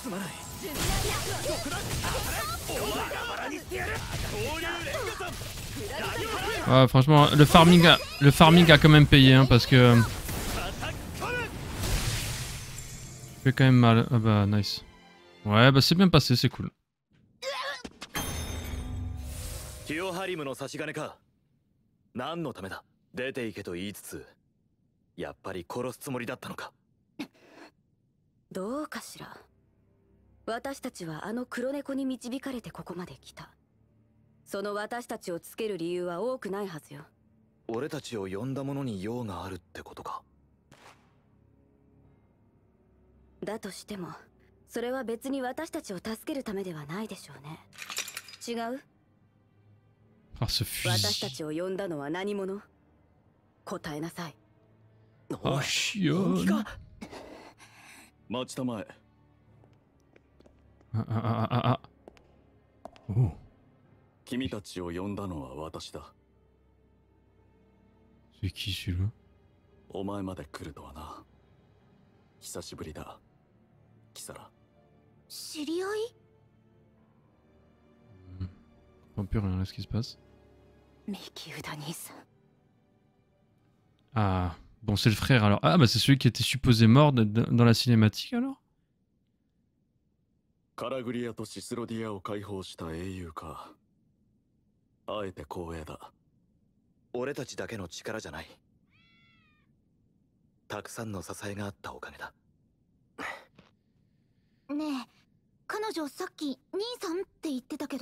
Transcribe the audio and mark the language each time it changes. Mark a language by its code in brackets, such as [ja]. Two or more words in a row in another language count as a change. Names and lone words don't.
[fr] Ouais, franchement, le farming a quand même payé, hein, parce que... fait quand même mal. Ah bah, nice. Ouais, bah c'est bien passé, c'est cool. [ja] ティオハリムの差し金か。何のためだ。出て行けと言いつつ、やっぱり殺すつもりだったのか。どうかしら。私たちはあの黒猫に導かれてここまで来た。その私たちをつける理由は多くないはずよ。俺たちを呼んだ者に用があるってことか。だとしても、それは別に私たちを助けるためではないでしょうね。違う？ [fr] Ah, ce fusil. [ja] 私たちを呼んだのは何者？答えなさい。あ、chiant. 待ちたまえ。あ。おう。君たちを呼んだのは私だ。 [fr] C'est qui celui-là? [ja] お前まで来るとはな。久しぶりだ。キサラ。知り合い？ [fr] Je comprends plus rien à ce qui se passe. [ja] ミキウダ兄さん。 [fr] Ah, bon, c'est le frère alors. Ah, bah c'est celui qui était supposé mort dans la cinématique alors? [ja] カラグリアとシスロディアを解放した英雄か。あえて光栄だ。俺たちだけの力じゃない。たくさんの支えがあったおかげだ。ねえ、彼女さっき兄さんって言ってたけど。